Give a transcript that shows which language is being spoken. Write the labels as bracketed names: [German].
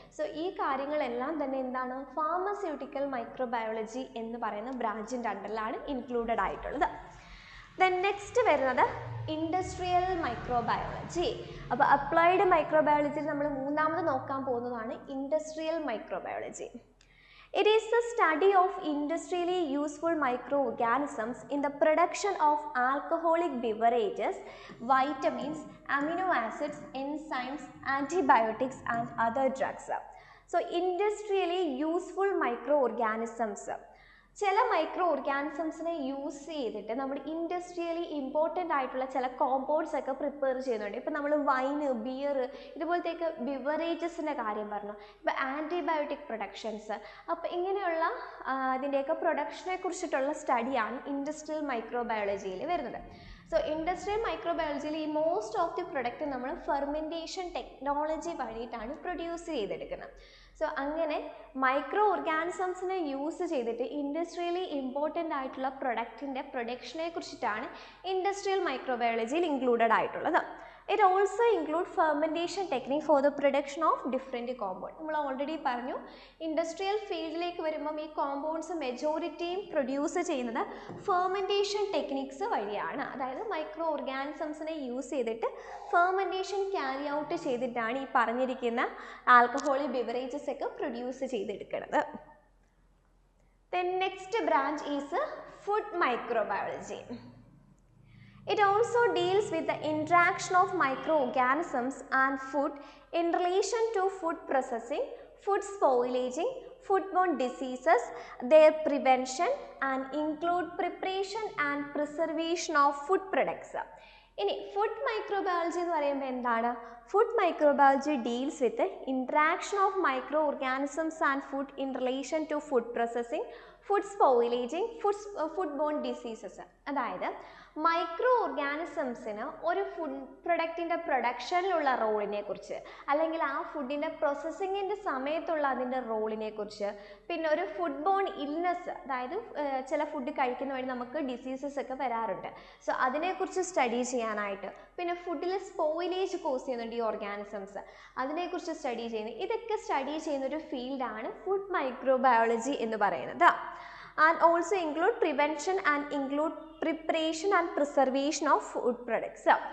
[Malayalam] So ഈ കാര്യങ്ങളെല്ലാം തന്നെ എന്താണ് ഫാർമസ്യൂട്ടിക്കൽ മൈക്രോബയോളജി എന്ന് പറയുന്ന ബ്രാഞ്ചിൻ്റെ അണ്ടറിലാണ് ഇൻക്ലൂഡഡ് ആയിട്ടുള്ളത്. ദെൻ നെക്സ്റ്റ് വരുന്നത് ഇൻഡസ്ട്രിയൽ മൈക്രോബയോളജി. അപ്പോൾ അപ്ലൈഡ് മൈക്രോബയോളജിയിൽ നമ്മൾ മൂന്നാമത് നോക്കാൻ പോകുന്നതാണ് industrial microbiology. [English] It is the study of industrially useful microorganisms in the production of alcoholic beverages, vitamins, amino acids, enzymes, antibiotics and other drugs. So, industrially useful microorganisms. [Malayalam] ചില micro ഓർഗാനിസംസിനെ use ചെയ്തിട്ട് നമ്മൾ industrially important ആയിട്ടുള്ള ചില compounds ഒക്കെ prepare ചെയ്യുന്നുണ്ട്. ഇപ്പം നമ്മൾ wine, beer ഇതുപോലത്തെയൊക്കെ ബിവറേജസിൻ്റെ കാര്യം പറഞ്ഞു. ഇപ്പോൾ ആൻറ്റിബയോട്ടിക് പ്രൊഡക്ഷൻസ്, അപ്പോൾ ഇങ്ങനെയുള്ള ഇതിൻ്റെയൊക്കെ പ്രൊഡക്ഷനെ കുറിച്ചിട്ടുള്ള സ്റ്റഡിയാണ് ഇൻഡസ്ട്രിയൽ മൈക്രോബയോളജിയിൽ വരുന്നത്. സോ ഇൻഡസ്ട്രിയൽ മൈക്രോബയോളജിയിൽ ഈ [English] most of the product [Malayalam] നമ്മൾ ഫെർമെൻറ്റേഷൻ ടെക്നോളജി വഴിയിട്ടാണ് പ്രൊഡ്യൂസ് ചെയ്തെടുക്കുന്നത്. സോ അങ്ങനെ മൈക്രോ ഓർഗാനിസംസിനെ യൂസ് ചെയ്തിട്ട് ഇൻഡസ്ട്രിയലി ഇമ്പോർട്ടൻ്റ് ആയിട്ടുള്ള പ്രൊഡക്റ്റിൻ്റെ പ്രൊഡക്ഷനെ കുറിച്ചിട്ടാണ് ഇൻഡസ്ട്രിയൽ മൈക്രോബയോളജിയിൽ ഇൻക്ലൂഡഡ് ആയിട്ടുള്ളത്. It also includes fermentation technique for the production of different compounds. നമ്മൾ ഓൾറെഡി പറഞ്ഞു, ഇൻഡസ്ട്രിയൽ ഫീൽഡിലേക്ക് വരുമ്പം ഈ കോമ്പൗണ്ട്സ് മെജോറിറ്റിയും പ്രൊഡ്യൂസ് ചെയ്യുന്നത് ഫെർമെൻറ്റേഷൻ ടെക്നിക്സ് വഴിയാണ്. അതായത് മൈക്രോ ഓർഗാനിസംസിനെ യൂസ് ചെയ്തിട്ട് ഫെർമെൻറ്റേഷൻ ക്യാരി ഔട്ട് ചെയ്തിട്ടാണ് ഈ പറഞ്ഞിരിക്കുന്ന ആൽക്കഹോളിക് ബിവറേജസ് ഒക്കെ പ്രൊഡ്യൂസ് ചെയ്തെടുക്കുന്നത്. [English] Then next branch is food microbiology. It also deals with the interaction of microorganisms and food in relation to food processing, food spoilaging, foodborne diseases, their prevention, and include preparation and preservation of food products. [Malayalam] ഇനി [English] food microbiology [Malayalam] എന്ന് പറയുമ്പോൾ എന്താണ്? [English] Food microbiology deals with interaction of micro organisms and food in relation to food processing, food spoilaging, food borne diseases. [Malayalam] അതായത് micro ഓർഗാനിസംസിന് ഒരു food പ്രൊഡക്റ്റിൻ്റെ പ്രൊഡക്ഷനിലുള്ള റോളിനെ കുറിച്ച്, അല്ലെങ്കിൽ ആ ഫുഡിൻ്റെ പ്രോസസ്സിങ്ങിൻ്റെ സമയത്തുള്ള അതിൻ്റെ റോളിനെ കുറിച്ച്, പിന്നെ ഒരു ഫുഡ് ബോൺ ഇൽനെസ്, അതായത് ചില ഫുഡ് കഴിക്കുന്ന വഴി നമുക്ക് ഡിസീസസ് ഒക്കെ വരാറുണ്ട്. സോ അതിനെക്കുറിച്ച് സ്റ്റഡി ചെയ്യാനായിട്ട്, പിന്നെ ഫുഡിൽ സ്പോയിലേജ് കോസ് ചെയ്യുന്നുണ്ട് ഈ ഓർഗാനിസംസ്, അതിനെക്കുറിച്ച് സ്റ്റഡി ചെയ്യുന്നത്. ഇതൊക്കെ സ്റ്റഡി ചെയ്യുന്നൊരു ഫീൽഡാണ് ഫുഡ് മൈക്രോബയോളജി എന്ന് പറയുന്നത്. [English] And also include prevention and include preparation and preservation of food products.